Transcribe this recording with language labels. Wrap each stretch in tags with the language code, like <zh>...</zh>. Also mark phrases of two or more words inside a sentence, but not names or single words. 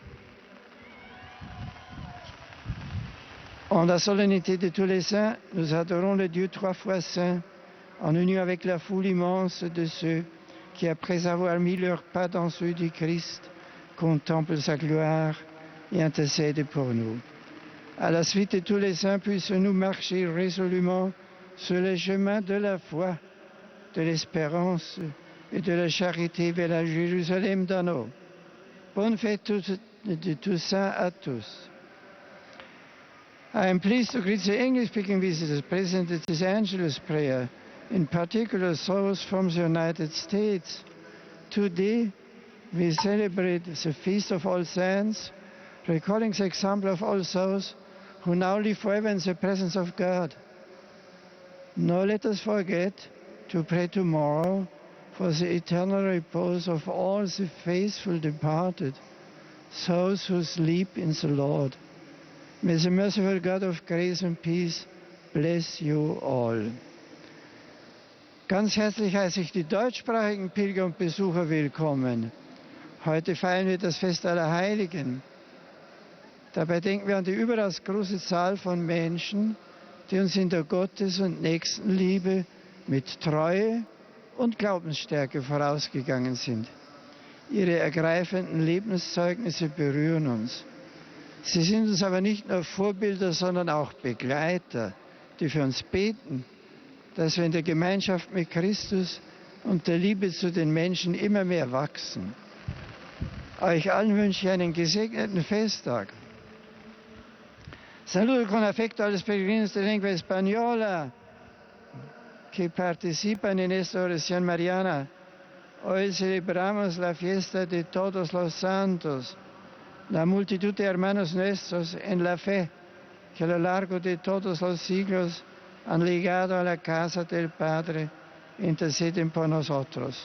<fr>En la solennité de tous les saints, nous adorons le Dieu 3 fois saint, en union avec la foule immense de ceux qui, après avoir mis leurs pas dans ceux du Christ, contemplent sa gloire et intercèdent pour nous. À la suite de tous les saints, puissions-nous marcher résolument sur les chemins de la foi, de l'espérance et de la charité vers la Jérusalem d'Anneau. Bonne fête de Toussaint à tous.</fr> <en>I am pleased to greet the English-speaking visitors present at this Angelus prayer, in particular those from the United States. Today, we celebrate the Feast of All Saints, recalling the example of all those who now live forever in the presence of God. Nor let us forget to pray tomorrow for the eternal repose of all the faithful departed, those who sleep in the Lord. May the merciful God of grace and peace bless you all.</en> <de>Ganz herzlich heiße ich die deutschsprachigen Pilger und Besucher willkommen. Heute feiern wir das Fest aller Heiligen. Dabei denken wir an die überaus große Zahl von Menschen, die uns in der Gottes- und Nächstenliebe mit Treue und Glaubensstärke vorausgegangen sind. Ihre ergreifenden Lebenszeugnisse berühren uns. Sie sind uns aber nicht nur Vorbilder, sondern auch Begleiter, die für uns beten, dass wir in der Gemeinschaft mit Christus und der Liebe zu den Menschen immer mehr wachsen. Euch allen wünsche ich einen gesegneten Festtag.</de> <es>Saludo con afecto a los peregrinos de lengua española que participan en esta oración mariana. Hoy celebramos la fiesta de todos los santos, la multitud de hermanos nuestros en la fe que a lo largo de todos los siglos han llegado a la casa del Padre e interceden por nosotros.</es>